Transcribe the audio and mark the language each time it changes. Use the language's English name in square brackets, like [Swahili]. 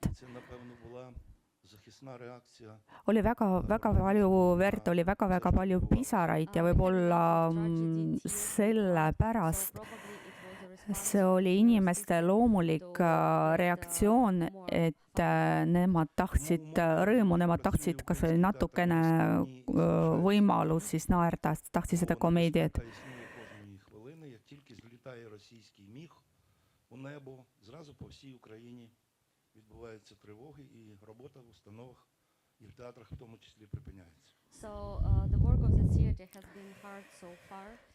[Ukrainian] це, напевно, була захисна реакція. [Estonian] Oli väga-väga palju verd, oli väga-väga palju pisaraid ja võib-olla sellepärast see oli inimeste loomulik reaktsioon, et nemad tahtsid rõõmu, nemad tahtsid kas või natukene võimalus siis naerda, tahtsid seda komeediat. [Ukrainian] Яка існує кожної хвилини, як тільки злітає російський міг у небо, зразу по всій Україні відбуваються тривоги, і робота в установах і в театрах в тому числі припиняється. [English] So the work of the theater has been hard so far.